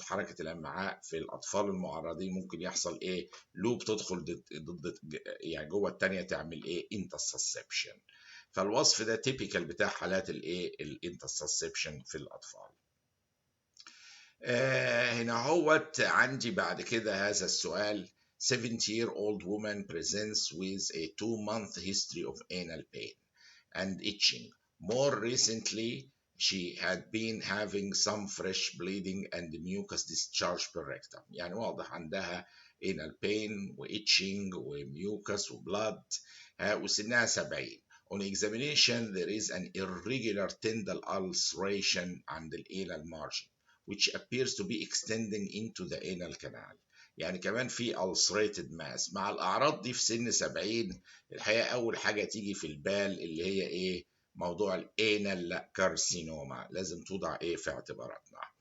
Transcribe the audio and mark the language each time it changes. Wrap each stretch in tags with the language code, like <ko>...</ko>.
<ar>حركه الامعاء في الاطفال المعرضين ممكن يحصل ايه لوب تدخل ضد يعني جوه الثانيه تعمل ايه انترسبشن. فالوصف ده تيبيكال بتاع حالات الايه الانترسبشن في الاطفال. هنا هوت عندي بعد كده هذا السؤال.</ar> <en>70-year-old woman presents with a 2-month history of anal pain and itching. More recently, she had been having some fresh bleeding and mucus discharge per rectum.</en> <ar>يعني واضح عندها anal pain و itching و mucus و blood وسنها 70.</ar> <en>On examination, there is an irregular tendal ulceration</en> <ar>عند</ar> <en>the anal margin, which appears to be extending into the anal canal.</en> <ar>يعني كمان في</ar> <en>ulcerated mass.</en> <ar>مع الأعراض دي في سن 70 الحقيقة أول حاجة تيجي في البال اللي هي إيه؟ موضوع الانال كارسينوما، لازم توضع إيه في اعتباراتنا.</ar>